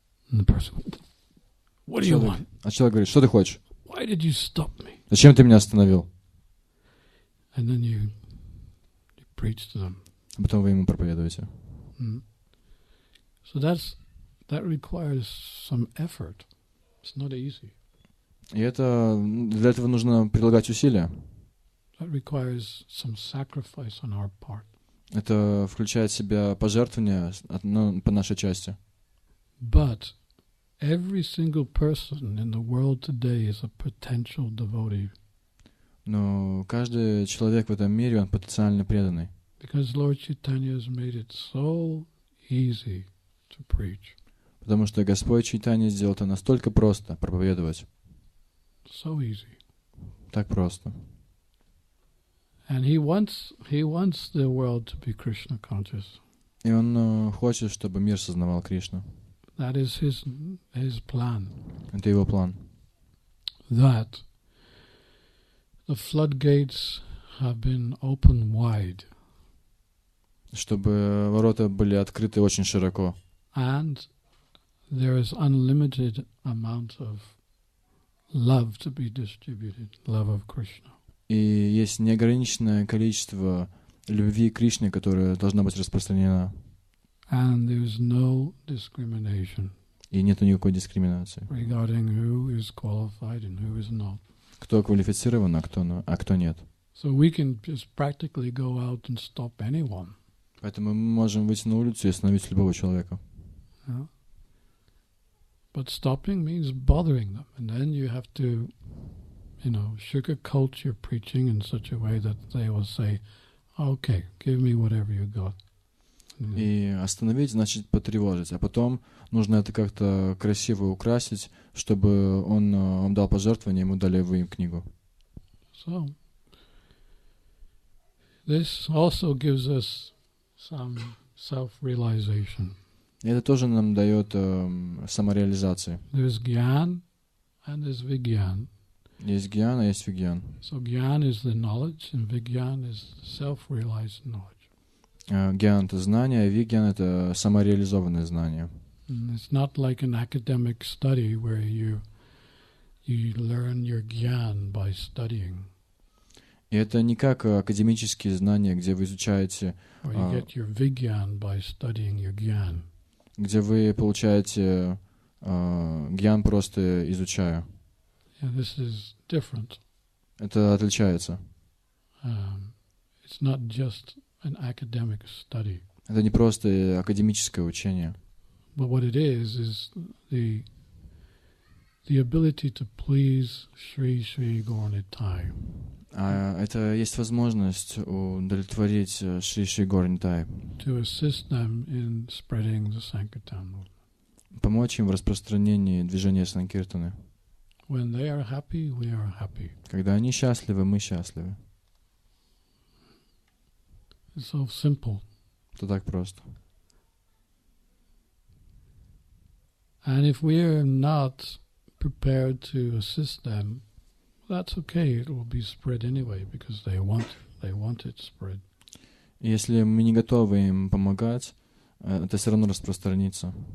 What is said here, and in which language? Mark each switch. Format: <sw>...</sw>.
<en>And the person, what do you want?</en> <ru>А человек говорит, что ты хочешь?</ru> <en>Why did you stop me?</en> <ru>Зачем ты меня остановил?</ru> <en>And then you preach to them.</en> <ru>А потом вы ему проповедуете.</ru> <en>So that requires some effort. It's not easy.</en> <ru>И это для этого нужно прилагать усилия.</ru> <en>That requires some sacrifice on our part.</en> <ru>Это включает в себя пожертвования по нашей части.</ru> <en>But every single person in the world today is a potential devotee.</en> <ru>Но каждый человек в этом мире, он потенциально преданный.</ru> <en>Because Lord Chaitanya has made it so easy to preach.</en> <ru>Потому что Господь Чайтанья сделал это настолько просто проповедовать.</ru> <en>So easy.</en> <ru>Так просто.</ru> <en>And he wants the world to be Krishna conscious.</en> <ru>И он хочет, чтобы мир сознавал Кришну.</ru> <en>That is his plan.</en> <ru>Это его план.</ru> <en>That the floodgates have been opened wide.</en> <ru>Чтобы ворота были открыты очень широко.</ru> <en>And there is unlimited amount of love to be distributed, love of Krishna.</en> <ru>И есть неограниченное количество любви к Кришне, которая должна быть распространена.</ru> <en>And there is no discrimination.</en> <ru>И нет никакой дискриминации.</ru> <en>Regarding who is qualified and who is not.</en> <ru>Кто квалифицирован, а кто нет.</ru> <en>So we can just practically go out and stop anyone.</en> <ru>Поэтому мы можем выйти на улицу и остановить любого человека.</ru> <en>Yeah. But stopping means bothering them. And then you have to, sugarcoat your preaching in such a way that they will say, okay, give me whatever you got.</en> <ru>И остановить значит потревожить. А потом нужно это как-то красиво украсить, чтобы он вам дал пожертвование, ему дали вы им книгу.</ru> <en>So, this also gives us some self-realization.</en> <ru>И это тоже нам дает самореализацию.</ru> <en>There's gyan and there's vigyan.</en> <ru>Есть гьян, а есть вигьян.</ru> <en>So gyan is the knowledge and vigyan is self-realized knowledge.</en> <ru>Гьян — это знание, а вигьян — это самореализованное знание.</ru> <en>And it's not like an academic study where you learn your gyan by studying.</en> <ru>И это не как академические знания, где вы изучаете,</ru> <en>Or you get your vigyan by studying your gyan.</en> <ru>где вы получаете гьян просто изучая.</ru> <en>Yeah, this is different.</en> <ru>Это отличается.</ru> <en>It's not just an academic study.</en> <ru>Это не просто академическое учение.</ru> <en>But what it is the ability to please Sri Sri Gauranitai.</en> <ru>А это есть возможность удовлетворить Шри Шри Гаурнитай.</ru> <en>To assist them in spreading the Sankirtan movement.</en> <ru>Помочь им в распространении движения Санкиртаны.</ru> <en>When they are happy, we are happy.</en> <ru>Когда они счастливы, мы счастливы.</ru> <en>It's so simple.</en> <ru>Это так просто.</ru> <en>And if we are not prepared to assist them, that's okay. It will be spread anyway because they want it spread.</en> <ru>Если мы не готовы им помогать, это все равно распространится.</ru>